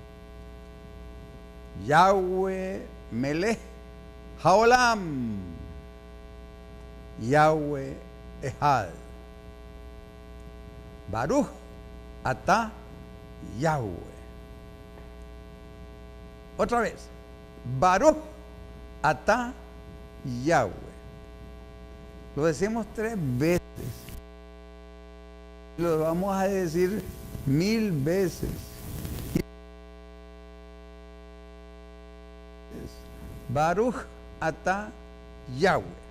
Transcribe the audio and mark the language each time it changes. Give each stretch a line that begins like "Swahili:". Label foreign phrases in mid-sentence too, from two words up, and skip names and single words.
Hebrew: יהוה מלך העולם, יהוה אחד. ברוך אתה יהוה.
Spanish: Otra vez.
Hebrew: ברוך אתה יהוה.
Spanish: Lo decimos 3 veces. Lo vamos a decir 1000 veces.
Hebrew: ברוך אתה יהוה.